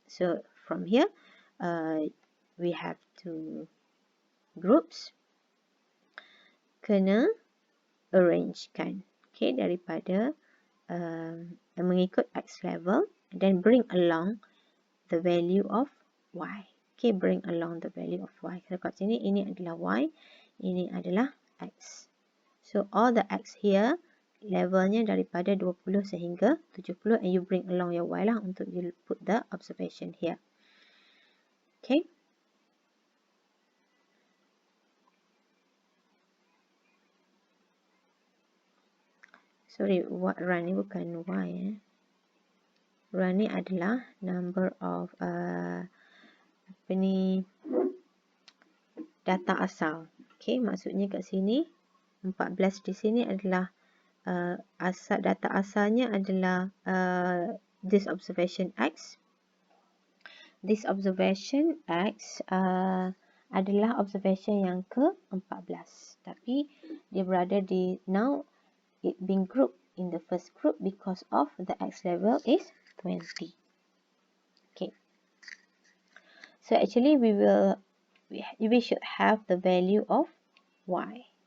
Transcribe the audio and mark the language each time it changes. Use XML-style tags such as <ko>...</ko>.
<en>So from here we have two groups</en> <ms>kena arrangekan,</ms> <en>okay,</en> <ms>daripada mengikut</ms> <en>X level and then bring along the value of Y. Okay, bring along the value of Y.</en> <ms>Kalau kat sini, ini adalah Y, ini adalah X.</ms> <en>So, all the X here,</en> <ms>levelnya daripada 20 sehingga 70</ms> <en>and you bring along your Y</en> <ms>lah untuk</ms> <en>you put the observation here. Okay. Sorry, what run</en> <ms>ni bukan</ms> <en>Y.</en> <ms>Run ni adalah</ms> <en>number of</en> <ms>apa ni, data asal. Okay, maksudnya kat sini 14 di sini adalah data asalnya adalah</ms> <en>this observation</en> <ms>X.</ms> <en>This observation X</en> <ms>adalah</ms> <en>observation</en> <ms>yang ke-14. Tapi dia berada di,</ms> <en>now it being grouped in the first group because of the X level is 20. Okay. So actually we should have the value of Y.</en>